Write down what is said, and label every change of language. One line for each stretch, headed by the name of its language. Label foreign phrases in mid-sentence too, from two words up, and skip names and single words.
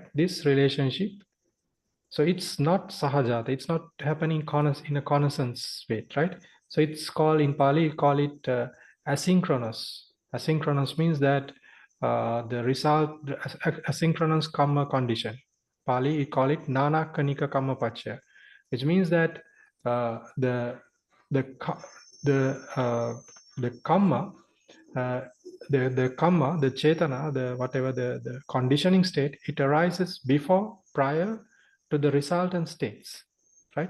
English: This relationship, so it's not sahajata, it's not happening in a connaissance way, right? So it's called, in Pali, call it asynchronous. Asynchronous means that the result, the asynchronous kamma condition. Pali, we call it
Pali: nana kanika kamma paccaya,
English: which means that the kamma, the kamma, the chetana, the whatever the conditioning state, it arises prior to the resultant states, right?